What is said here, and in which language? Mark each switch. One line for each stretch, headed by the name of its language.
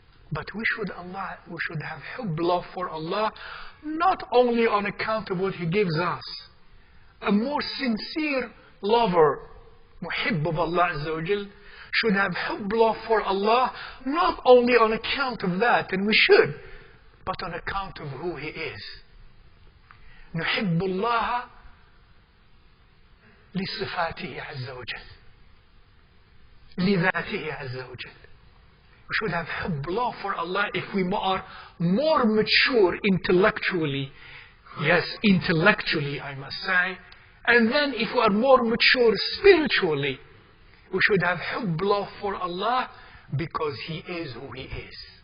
English: But we should have hubb, love for Allah, not only on account of what He gives us. A more sincere lover, muhibb of Allah
Arabic: Azza wa Jal,
English: should have hubb, love for Allah, not only on account of that, and we should, but on account of who He is.
Arabic: نحب الله لصفاته عز وجل لذاته عز وجل.
English: We should have hubb, love for Allah if we are more mature intellectually. Yes, intellectually I must say. And then if we are more mature spiritually, we should have hubb, love for Allah because He is who He is.